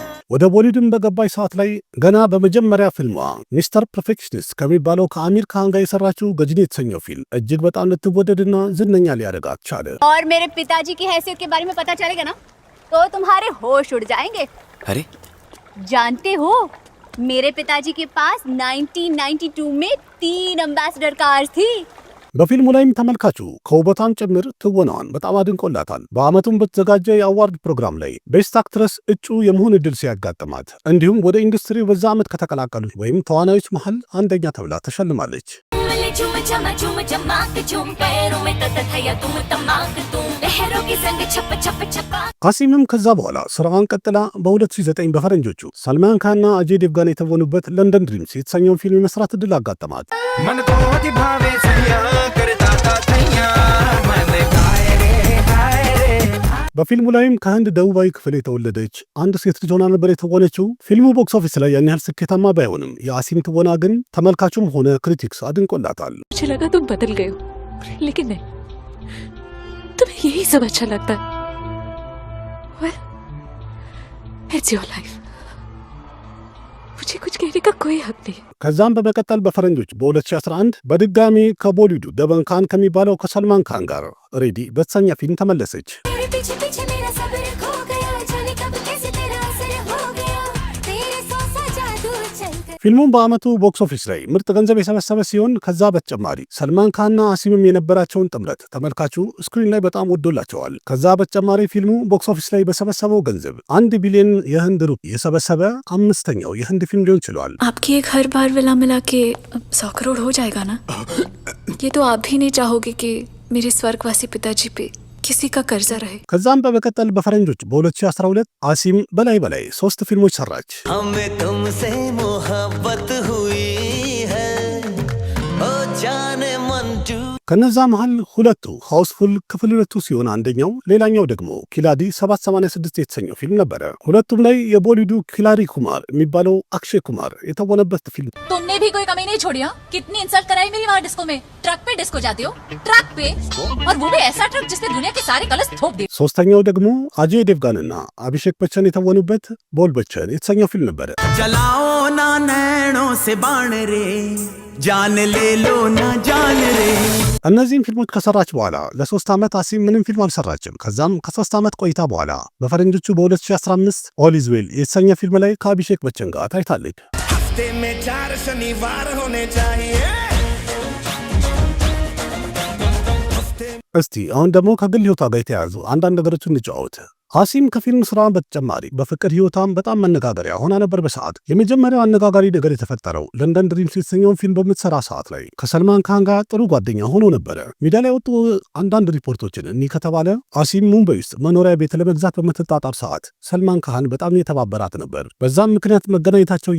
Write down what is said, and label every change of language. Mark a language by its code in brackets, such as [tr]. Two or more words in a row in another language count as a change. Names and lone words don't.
[am] ወደ ቦሊውድም በገባች ሰዓት ላይ ገና በመጀመሪያ ፊልሟ ሚስተር ፐርፌክሽኒስት ከሚባለው ከአሚር ካን ጋር የሰራችው ገጅኒ የተሰኘው ፊልም እጅግ በጣም ልትወደድና ዝነኛ ሊያደርጋት ቻለ። [hi] और मेरे पिताजी की हैसियत के बारे में पता चलेगा ना तो तुम्हारे होश उड़ जाएंगे। अरे जानते हो मेरे पिताजी के पास 1992 में 3 एम्बेसडर कार्स थी। [am] በፊልሙ ላይም ተመልካቹ ከውበቷም ጭምር ትወናዋን በጣም አድንቆላታል። በአመቱም በተዘጋጀ የአዋርድ ፕሮግራም ላይ [en] best actress [am] እጩ የመሆን እድል ሲያጋጥማት እንዲሁም ወደ ኢንዱስትሪው በዛ ዓመት ከተቀላቀሉት ወይም ተዋናዮች መሃል አንደኛ ተብላ ተሸልማለች። አሲምም ከዛ በኋላ ስራዋን ቀጥላ በ2009 በፈረንጆቹ ሰልማን ካንና አጄ ዴቭጋን የተወኑበት ለንደን ድሪምስ የተሰኘውን ፊልም የመስራት እድል አጋጠማት። [hi] मन को भावे सैया करता था थैया मन गाए रे हाय रे। [am] በፊልሙ ላይም ከህንድ ደቡባዊ ክፍል የተወለደች አንድ ሴት ልጅ ሆና ነበር የተወነችው። ፊልሙ [en] box office [am] ላይ ያን ያህል ስኬታማ ባይሆንም የአሲም ትወና ግን ተመልካቹም ሆነ ክሪቲክስ አድንቆላታል። [hi] मुझे लगा तुम बदल गए हो, लेकिन नहीं, तुम्हें यही सब अच्छा लगता है। [en] Well, it's your life. [hi] मुझे कुछ कहने का कोई हक नहीं। [am] ከዛም በመቀጠል በፈረንጆች በ2011 በድጋሚ ከቦሊውዱ ደበን ካን ከሚባለው ከሰልማን ካን ጋር ሬዲ በተሰኘ ፊልም ተመለሰች። ፊልሙም በአመቱ [en] box office [am] ላይ ምርጥ ገንዘብ የሰበሰበ ሲሆን ከዛ በተጨማሪ ሰልማን ካንና አሲምም የነበራቸውን ጥምረት ተመልካቹ ስክሪን ላይ በጣም ወዶላቸዋል። ከዛ በተጨማሪ ፊልሙ [en] box office [am] ላይ በሰበሰበው ገንዘብ 1 ቢሊዮን የህንድ ሩፒ የሰበሰበ አምስተኛው የህንድ ፊልም ሊሆን ችሏል። [hi] आपकी एक हर बार विला मिला के 100 करोड़ हो जाएगा ना? ये तो आप भी नहीं चाहोगे कि मेरे स्वर्गवासी पिताजी पे किसी का कर्जा रहे। [am] ከዛም በመቀጠል በፈረንጆች በ2012 አሲም በላይ 3 ፊልሞች ሰራች። [hi] हमें तुमसे मोहब्बत हुई है ओ जाने मन टू। [am] ከነዛ መሃል ሁለቱ ሃውስፉል ክፍል 2 ሲሆን አንደኛው ሌላኛው ደግሞ ኪላዲ 786 የተሰኘው ፊልም ነበረ። ሁለቱም ላይ የቦሊውዱ ኪላሪ ኩማር የሚባለው አክሼ ኩማር የተወነበት ፊልም። [hi] तुमने भी कोई कमी नहीं छोड़ी? कितनी इंसल्ट कराई मेरी वहाँ डिस्को में। ट्रक पे डिस्को जाती हो, ट्रक पे, और वो भी ऐसा ट्रक जिसने दुनिया के सारे कलर्स थोप दिए। [am] ሶስተኛው ደግሞ አጄ ዴቭጋንና አቢሼክ በቸን የተወኑበት ቦል በቸን የተሰኘው ፊልም ነበረ። [hi] जलाओ ना नैनों से बाण रे जान ले लो ना जान रे। [am] እነዚህም ፊልሞች ከሰራች በኋላ ለ3 ዓመት አሲም ምንም ፊልም አልሰራችም። ከዛም ከ3 ዓመት ቆይታ በኋላ በፈረንጆቹ በ2015 ኦል ኢዝ ዌል የተሰኘ ፊልም ላይ ከአቢሼክ በቸን ጋር ታይታለች። [hi] हफ्ते में 4 शनिवार होने चाहिए। [am] እስቲ አሁን ደግሞ ከግል ህይወቷ ጋር የተያያዙ አንዳንድ ነገሮችን እንጫወት። አሲም ከፊልም ስራ በተጨማሪ በፍቅር ህይወቷም በጣም መነጋገሪያ ሆና ነበር። በሰዓት የመጀመሪያው አነጋጋሪ ነገር የተፈጠረው ለንደን ድሪምስ የተሰኘውን ፊልም በምትሰራ ሰዓት ላይ ከሰልማን ካን ጋር ጥሩ ጓደኛ ሆኖ ነበረ። ሚዲያ ላይ ወጡ አንዳንድ ሪፖርቶችን እኒህ ከተባለ አሲም ሙምባይ ውስጥ መኖሪያ ቤት ለመግዛት በምትጣጣር ሰዓት ሰልማን ካን በጣም የተባበራት ነበር። በዛም ምክንያት መገናኘታቸው